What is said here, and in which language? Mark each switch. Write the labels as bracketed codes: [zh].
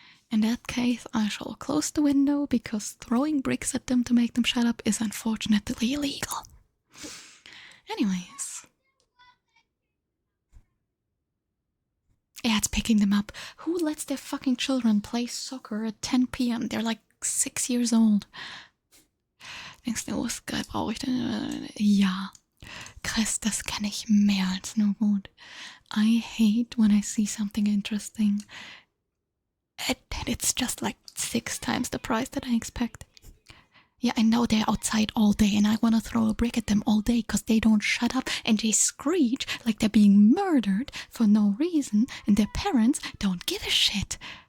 [en] In that case, I shall close the window, because throwing bricks at them to make them shut up is unfortunately illegal. Anyways. Yeah, it's picking them up. Who lets their fucking children play soccer at 10 p.m.? They're like 6 years old. [de] Denkst du, was geil brauche ich denn? Ja. Chris, das kann ich mehr als nur gut. [en] I hate when I see something interesting and it's just like 6 times the price that I expect. Yeah, I know they're outside all day and I want to throw a brick at them all day because they don't shut up and they screech like they're being murdered for no reason, and their parents don't give a shit.